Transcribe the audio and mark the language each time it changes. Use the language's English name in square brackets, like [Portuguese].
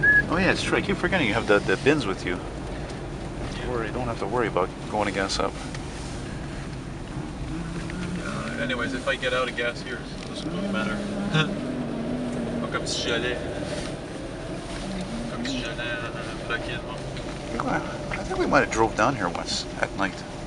[English] Oh yeah, it's true. I keep forgetting you have the bins with you. You don't have to worry about going to gas up. Anyways, if I get out of gas here, it doesn't matter. [French] Pas comme si j'allais. Comme si j'allais bloquer le monde. [English] I think we might have drove down here once at night.